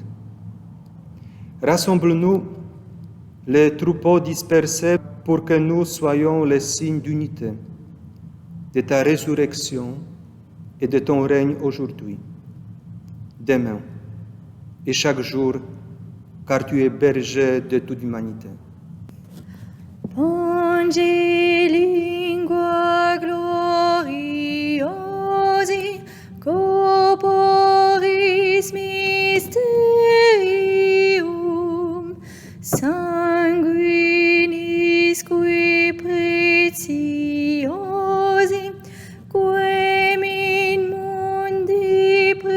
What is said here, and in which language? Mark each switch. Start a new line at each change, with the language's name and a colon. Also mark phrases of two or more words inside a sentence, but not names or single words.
French: Rassemble-nous, les troupeaux dispersés, pour que nous soyons les signes d'unité, de ta résurrection et de ton règne aujourd'hui, demain et chaque jour, car tu es berger de toute l'humanité.
Latin: Ponge lingua gloriosi, corporis mysterium, sanguinis qui preciosi, quem in mundi